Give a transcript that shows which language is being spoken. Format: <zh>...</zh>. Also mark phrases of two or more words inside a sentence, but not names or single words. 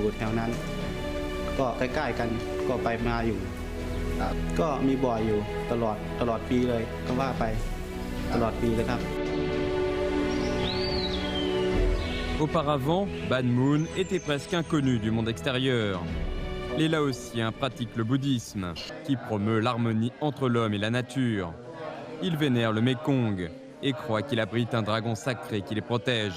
<th>แถวนั้นก็ใกล้ๆกันก็ไปมาอยู่ก็มีบ่อยอยู่ตลอดปีเลยก็ว่าไปตลอดปีเลยครับ</th> <fr>Auparavant, Ban Mun était presque inconnu du monde extérieur. Les Laotiens pratiquent le bouddhisme, qui promeut l'harmonie entre l'homme et la nature. Ils vénèrent le Mékong et croient qu'il abrite un dragon sacré qui les protège.</fr>